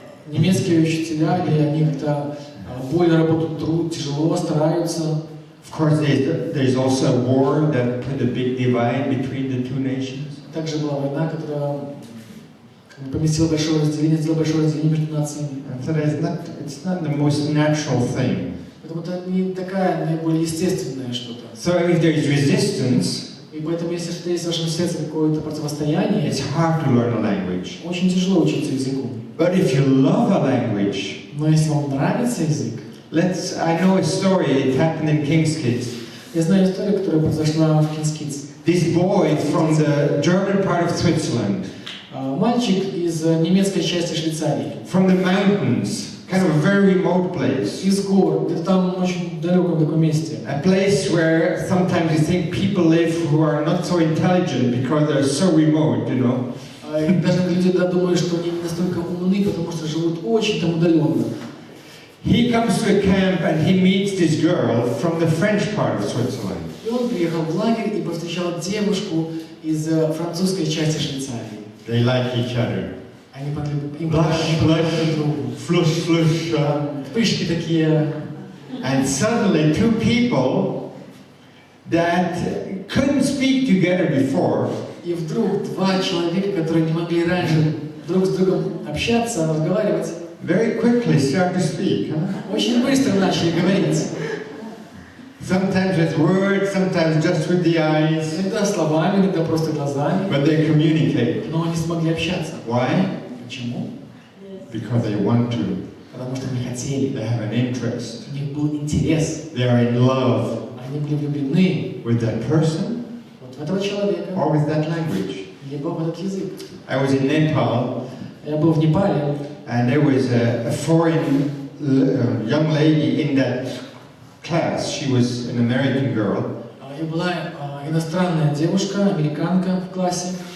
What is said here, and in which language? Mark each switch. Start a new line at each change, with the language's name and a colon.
Russian: Немецкие учителя, они как-то более работают тяжело, стараются.
English: Of course, there's also a war that put a big divide between the two nations.
Russian: Также была война, которая поместила большое разделение, сделала большое разделение между нациями.
English: So it's not the most natural thing.
Russian: Поэтому это не такая наиболее естественное что-то.
English: So if there is resistance,
Russian: И поэтому, если что есть в вашем сердце какое-то противостояние,
English: it's hard to learn a language.
Russian: очень тяжело учиться языку.
English: But if you love a language,
Russian: Но если вам нравится язык,
English: I know a story, it happened in King's Kids.
Russian: я знаю историю, которая произошла в King's Kids.
English: This boy from the German part of Switzerland,
Russian: Мальчик из немецкой части Швейцарии,
English: from the mountains, kind of a very remote place.
Russian: из гор, где-то там очень далеком таком месте.
English: A place where sometimes you think people live who are not so intelligent because they're so remote,
Russian: И даже люди думают, что они не настолько умны, потому что живут очень там удаленно.
English: He comes to a camp and he meets this girl from the French part of Switzerland.
Russian: И он приехал в лагерь и повстречал девушку из французской части Швейцарии.
English: They like each other.
Russian: Они понравились друг другу.
English: Flush.
Russian: Вспышки такие.
English: And suddenly 2 people that couldn't speak together before,
Russian: И вдруг 2 человека, которые не могли раньше друг с другом общаться, разговаривать,
English: very quickly start to speak.
Russian: очень быстро начали говорить.
English: Sometimes with words, sometimes just with the eyes.
Russian: Иногда словами, иногда просто глазами.
English: But they communicate.
Russian: Но они смогли общаться.
English: Why?
Russian: Почему?
English: Because they want to.
Russian: Потому что они хотели.
English: They have an interest.
Russian: У них был интерес.
English: They are in love
Russian: Они были влюблены
English: with that person
Russian: вот в этого человека,
English: or with that language.
Russian: либо в этот язык.
English: I was in Nepal,
Russian: Я был в Непале,
English: and there was a foreign young lady in that class. She was an American girl.
Russian: и была иностранная девушка, американка в классе.